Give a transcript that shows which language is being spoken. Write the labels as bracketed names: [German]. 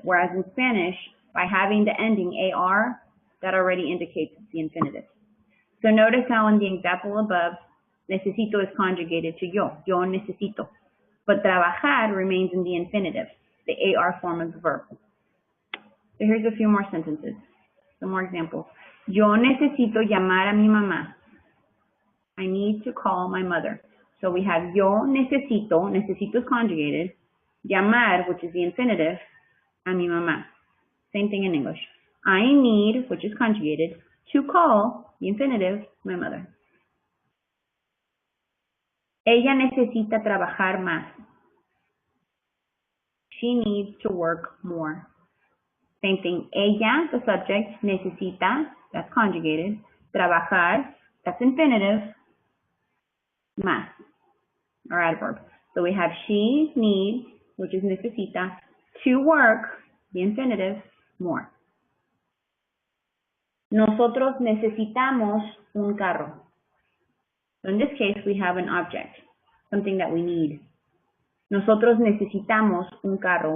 [English] Whereas in Spanish, by having the ending AR, that already indicates it's the infinitive. So notice how in the example above, necesito is conjugated to [Spanish] yo necesito. [English] But trabajar remains in the infinitive, the AR form of the verb. So here's a few more sentences, some more examples. [Spanish] Yo necesito llamar a mi mamá. [English] I need to call my mother. So we have [Spanish] yo necesito [English] is conjugated, llamar, which is the infinitive, [Spanish] a mi mamá. [English] Same thing in English. I need, which is conjugated, to call, the infinitive, my mother. [Spanish] Ella necesita trabajar más. [English] She needs to work more. Same thing. Ella, the subject, necesita, that's conjugated, trabajar, that's infinitive, más, or adverb. So we have she needs, which is necesita, to work, the infinitive, more. [Spanish] Nosotros necesitamos un carro. [English] So in this case, we have an object, something that we need. [Spanish] Nosotros necesitamos un carro.